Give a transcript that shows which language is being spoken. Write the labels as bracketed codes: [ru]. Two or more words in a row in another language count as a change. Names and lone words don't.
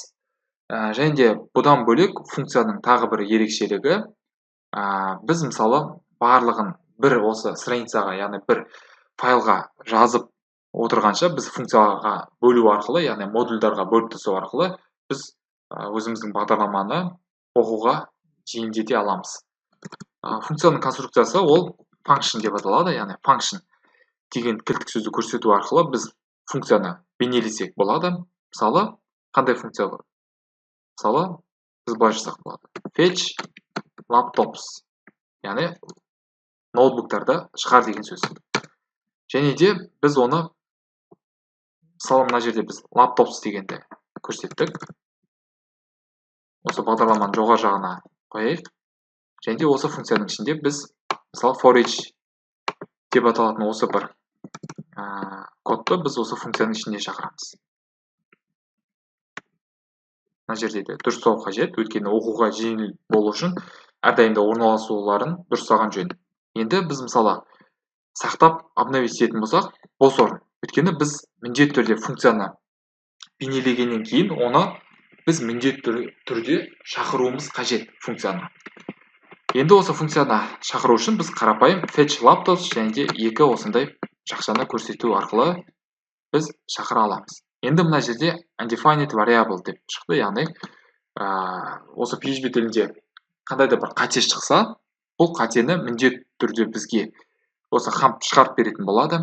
[kk] Және де бұдан бөлек функцияның тағы бір ерекшелігі, біз мысалы барлығын бір осы страницаға, яғни бір файлға жазып отырғанша біз функцияға бөлу арқылы, яғни модульдарға бөліп тастау арқылы біз өзіміздің бағдарламаны оқуға жеңілдете аламыз. Функцияның конструкциясы ол function деп аталады, яғни function деген кілттік сөзді көрсету арқылы біз функцияны бейнелесек болады. Мысалы, қандай функция бар? Мысалы, біз былай жасақ болады. [en] Fetch laptops. [kk] яғни ноутбуктарды шығар деген сөз. Және де біз оны, мысалы мына жерде біз laptops дегенді көрсеттік. Осы бағдарламаның жоғары жағына қояйық. Және де осы функцияның ішінде біз, мысалы [en] for each [kk] деп аталатын осы бір кодты біз осы функцияның ішінде шақырамыз. Мына жерде де дұрыстау қажет, өйткені оқуға жеңіл болу үшін әрдайым да орналасуларын дұрыстаған жөн. Енді біз мысалы сақтап обновить ететін болсақ, бос орын. Өйткені біз міндетті түрде функцияны бейнелегеннен кейін оны біз міндетті түрде шақыруымыз қажет функцияны. Енді осы функцияны шақыру үшін біз қарапайым [en] fetch laptops [kk] және де екі осындай жақшаны көрсету арқылы біз шақыра аламыз. Енді мына жерде [en] undefined variable [kk] деп шықты, яғни осы PHP тілінде қандай да бір қате шықса, бұл қатені міндетті түрде бізге осы хамп шығарып беретін болады.